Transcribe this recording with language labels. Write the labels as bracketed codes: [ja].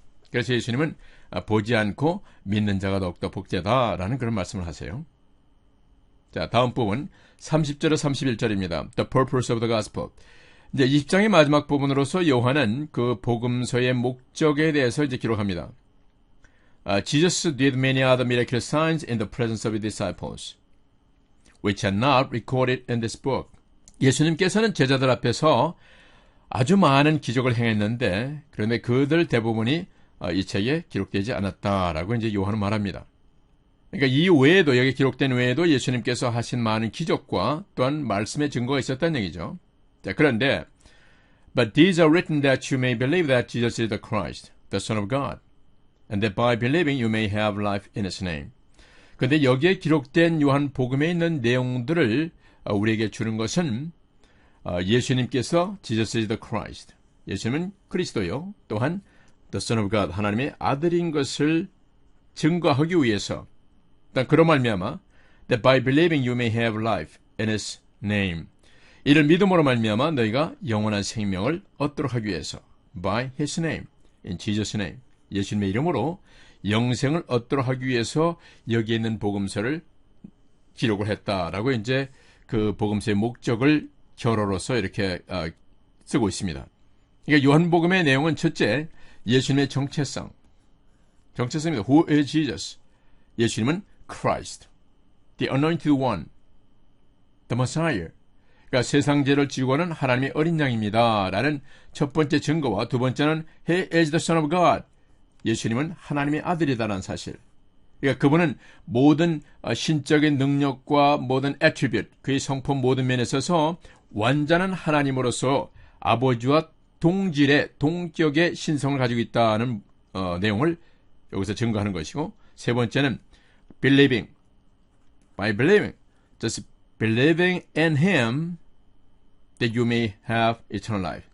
[ko] 그래서 예수님은 보지 않고 믿는 자가 더욱더 복되다라는 그런 말씀을 하세요. 자, 다음 부분 30절에 31절입니다. [en] The purpose of the gospel. [ko] 이제 20장의 마지막 부분으로서 요한은 그 복음서의 목적에 대해서 이제 기록합니다. [en] Jesus did many other miraculous signs in the presence of his disciples, which are not recorded in this book. [ko] 예수님께서는 제자들 앞에서 아주 많은 기적을 행했는데 그런데 그들 대부분이 이 책에 기록되지 않았다라고 이제 요한은 말합니다. 그러니까 이 외에도 여기 기록된 외에도 예수님께서 하신 많은 기적과 또한 말씀의 증거가 있었다는 얘기죠. 자, 그런데 [en] But these are written that you may believe that Jesus is the Christ, the Son of God, and that by believing you may have life in His name. [ko] 그런데 여기에 기록된 요한 복음에 있는 내용들을 우리에게 주는 것은 예수님께서 [en] Jesus is the Christ, [ko] 예수님은 그리스도요, 또한 [en] the Son of God, [ko] 하나님의 아들인 것을 증거하기 위해서 그런 말미암아 [en] that by believing you may have life in His name, [ko] 이를 믿음으로 말미암아 너희가 영원한 생명을 얻도록 하기 위해서 [en] by His name, in Jesus' name, [ko] 예수님의 이름으로 영생을 얻도록 하기 위해서 여기 있는 복음서를 기록을 했다라고 이제 그 복음서의 목적을 결어로서 이렇게 쓰고 있습니다. 그러니까 요한복음의 내용은 첫째, 예수님의 정체성입니다. [en] Who is Jesus? [ko] 예수님은 [en] Christ, the anointed one, the Messiah. [ko] 그러니까 세상 죄를 지고 가는 하나님의 어린 양입니다 라는 첫 번째 증거와 두 번째는 [en] He is the Son of God. [ko] 예수님은 하나님의 아들이다라는 사실. 그러니까 그분은 모든 신적인 능력과 모든 attribute, 그의 성품 모든 면에 있어서 완전한 하나님으로서 아버지와 동질의 동격의 신성을 가지고 있다는 내용을 여기서 증거하는 것이고, 세 번째는 [en] believing, by believing, just believing in Him that you may have eternal life.